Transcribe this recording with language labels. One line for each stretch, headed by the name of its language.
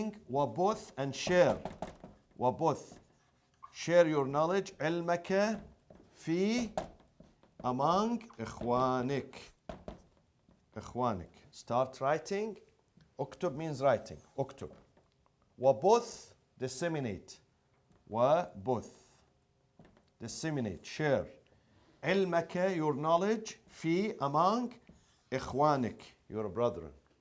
Arabic: وبث,
English: and share. وبث, share your knowledge.
Arabic: علمك في,
English: among
Arabic: إخوانك.
English: Start writing. اكتب means writing.
Arabic: اكتب. وبث,
English: disseminate. وبث, disseminate, share.
Arabic: علمك,
English: your knowledge, في, among,
Arabic: إخوانك,
English: your brethren.